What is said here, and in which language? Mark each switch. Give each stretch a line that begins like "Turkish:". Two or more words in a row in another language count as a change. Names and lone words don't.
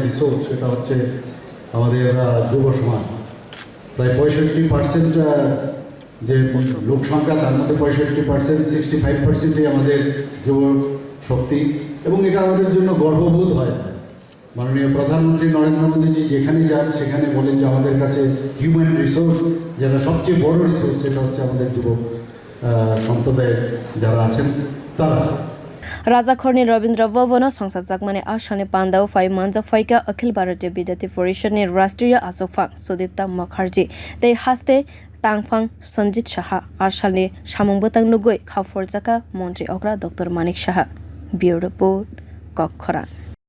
Bangla: রিসোর্স সেটা হচ্ছে আমাদের যুব সমাজ প্রায় 65% যে লোক সংখ্যা তার মধ্যে 65% 65%ই আমাদের যুব শক্তি এবং এটা আমাদের জন্য গর্ববোধ হয় মাননীয় প্রধানমন্ত্রী নরেন্দ্র মোদীজি যেখানে যান সেখানে বলেন যে আমাদের কাছে
English: human resource
Bangla: যেটা সবচেয়ে বড় রিসোর্স সেটা হচ্ছে আমাদের যুব সম্প্রদায় যারা আছেন তারা
Kok Borok: rajakhor ni rabindra borom songsajak mane ashane panda phaikha manjak phaikha Akhil Bharatiya Vidyarthi Parishad ni rastrio achugphang Sudipta Mukherjee tei haste tangphang sanjit saha ashalni samungbotang nugoi khaforjaka montri okra Dr.Manik saha
English: bureau report
Kok Borok: kokhora